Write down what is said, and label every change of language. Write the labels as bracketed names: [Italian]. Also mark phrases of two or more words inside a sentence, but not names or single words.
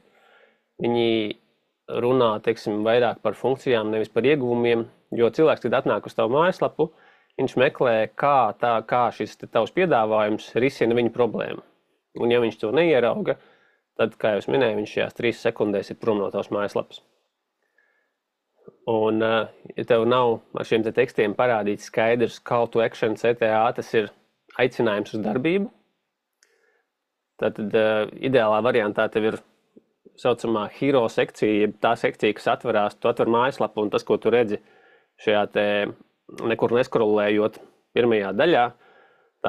[Latvian] Viņi runā, teiksim, vairāk par funkcijām, nevis par ieguvumiem, jo cilvēks, kad atnāk uz tavu mājaslapu, viņš meklē, kā šis tavs piedāvājums risina viņa problēmu. Un ja viņš to neierauga, tad, kā jau es minēju, viņš šajās 3 sekundēs ir prom no tavas mājaslapas. Un, ja tev nav ar šiem tekstiem parādīts skaidrs [English] call to action [Latvian] CTA, tas ir aicinājums uz darbību, tad ideālā variantā tev ir saucamā hero sekcija, tā sekcija, kas atverās, tu atver mājaslapu, un tas, ko tu redzi šajā nekur neskrolējot pirmajā daļā, tā